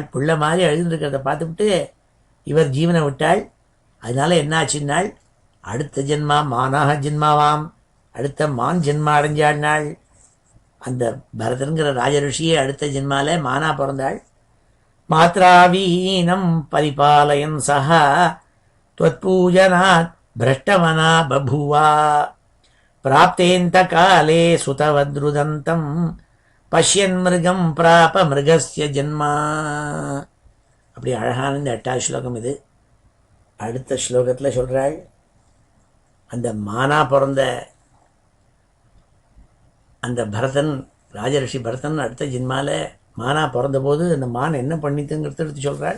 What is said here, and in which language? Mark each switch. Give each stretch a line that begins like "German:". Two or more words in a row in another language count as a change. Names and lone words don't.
Tamil: புள்ள மாதிரி அழுதுன்னு இருக்கிறத பார்த்துவிட்டு இவர் ஜீவனை விட்டாள். அதனால என்ன ஆச்சுன்னாள், அடுத்த ஜென்மா மானாக ஜென்மாவாம், அடுத்த மான் ஜென்மா அடைஞ்சாள்னாள். அந்த பரதன்கிற ராஜரிஷியே அடுத்த ஜென்மால மானா பிறந்தாள்.
Sanskrit: मात्राहीनं परिपालयन् सहा त्वत्पूजनात् भ्रष्टमना बभूवा प्राप्तेऽन्त काले सुतवद्रुदन्तं पश्यन् मृगं प्राप मृगस्य जन्म.
Tamil: அப்படி அழகான இந்த 8வது ஸ்லோகம் இது. அடுத்த ஸ்லோகத்தில் சொல்கிறாள், அந்த மானா பிறந்த அந்த பரதன் ராஜரிஷி பரதன் அடுத்த ஜென்மால மானா பிறந்தபோது அந்த மான் என்ன பண்ணித்துங்கிறத எடுத்து சொல்கிறாள்.